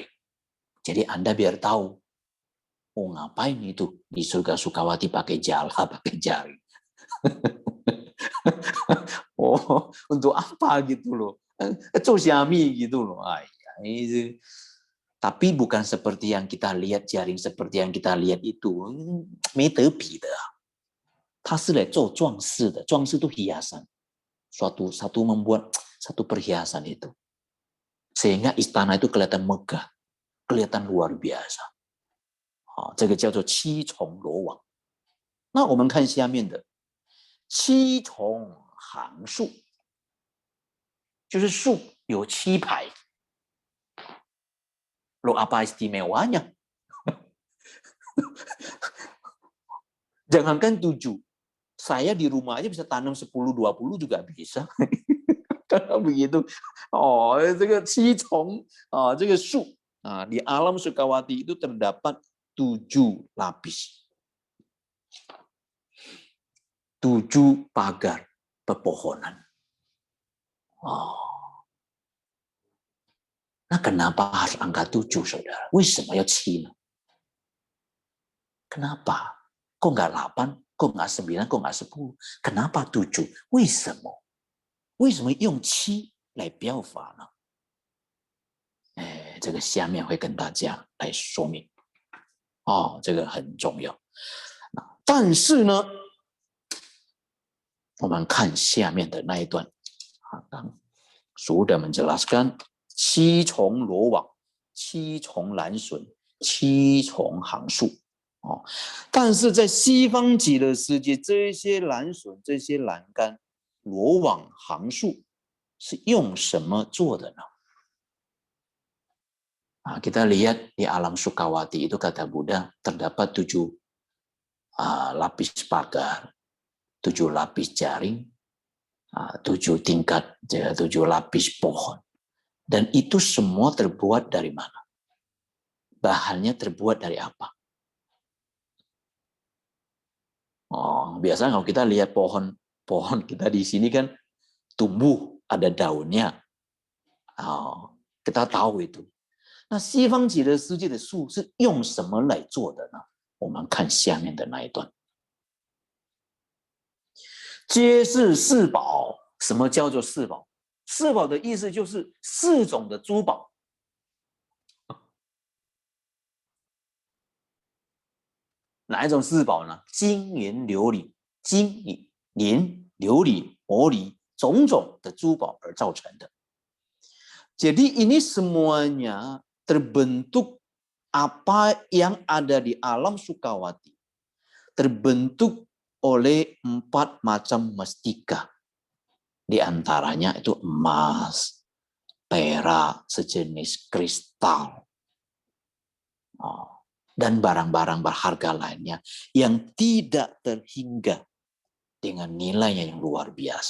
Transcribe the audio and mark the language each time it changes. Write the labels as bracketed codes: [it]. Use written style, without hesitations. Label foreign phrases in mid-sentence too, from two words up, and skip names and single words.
[id] Jadi Anda biar tahu, ngapain itu di surga Sukawati pakai jala, pakai jaring. Untuk apa gitu loh. Cosiami gitu loh. Itu. Tapi bukan seperti yang kita lihat, jaring seperti yang kita lihat itu. [zh] 没得比的。它是来做装饰的，装饰 [id] itu hiasan. Satu membuat satu perhiasan itu. Sehingga istana itu kelihatan megah, kelihatan luar biasa. [zh] 这个叫做七重罗网。那我们看下面的七重行树，就是树有7 排。 [id] Lo apa istimewanya? Jangankan 7. Saya di rumah aja bisa tanam 10-20 juga bisa. Karena begitu. [zh] 这个七重这个树 [id] di alam Sukawati itu terdapat 7 lapis. 7 pagar pepohonan. Nah, kenapa harus angka 7, saudara? [zh] 为什么要7呢? [id] Kenapa? Kok nggak 8? Kok nggak 9? Kok nggak 10? Kenapa 7? [zh] 为什么？为什么用7来标法呢？这个下面会跟大家来说明。这个很重要。但是呢，我们看下面的那一段， [id] sudah menjelaskan [zh] 7 重罗网、7重栏笋、7重行树。但是在西方极乐世界，这些栏笋、这些栏杆、罗网、行树是用什么做的呢？ [id] kita lihat di alam Sukawati itu kata Buddha terdapat 7 lapis pagar, 7 lapis jaring, 7 tingkat, 7 lapis pohon. Dan itu semua terbuat dari mana? Bahannya terbuat dari apa? Biasanya kalau kita lihat pohon kita di sini kan tumbuh, ada daunnya. Kita tahu itu. [zh] 那西方极乐世界的树是用什么来做的呢？我们看下面的那一段。皆是四宝。什么叫做四宝？四宝的意思就是4种的珠宝。哪一种四宝呢？金银琉璃。金银琉璃、玻璃种种的珠宝而造成的。 [id] Jadi ini semuanya terbentuk apa yang ada di alam Sukawati. Terbentuk oleh 4 macam mestika. Di antaranya itu emas, perak, sejenis kristal, dan barang-barang berharga lainnya yang tidak terhingga dengan nilainya yang luar biasa.